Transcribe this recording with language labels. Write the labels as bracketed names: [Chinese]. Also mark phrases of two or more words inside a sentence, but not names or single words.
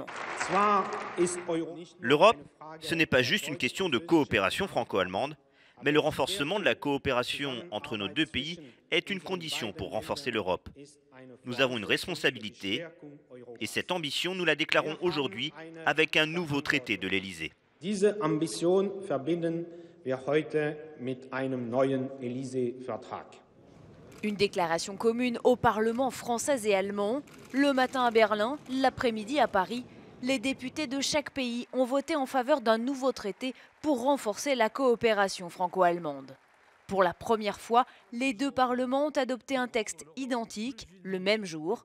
[French] L'Europe, ce n'est pas juste une question de coopération franco-allemande, mais le renforcement de la coopération entre nos deux pays est une condition pour renforcer l'Europe. Nous avons une responsabilité et cette ambition, nous la déclarons aujourd'hui avec un nouveau traité de l'Élysée. [German] Diese Ambition verbinden wir heute mit einem neuen Élysée-Vertrag. [French] Une déclaration commune au Parlement français et allemand. Le matin à Berlin, l'après-midi à Paris, les députés de chaque pays ont voté en faveur d'un nouveau traité pour renforcer la coopération franco-allemande. Pour la première fois, les deux parlements ont adopté un texte identique le même jour.